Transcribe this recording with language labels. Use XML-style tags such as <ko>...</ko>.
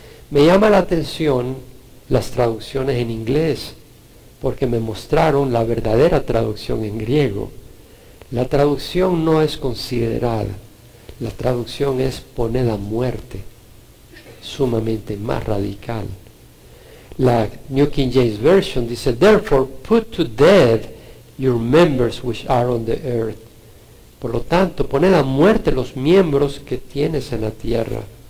<es>Me llama la atención las traducciones en inglés, porque me mostraron la verdadera traducción en griego. La traducción no es considerad, la traducción es poned a muerte. Sumamente más radical. La New King James Version dice,</es> <en>therefore put to death your members which are on the earth.</en> <es>Por lo tanto, poned a muerte los miembros que tienes en la tierra.</es>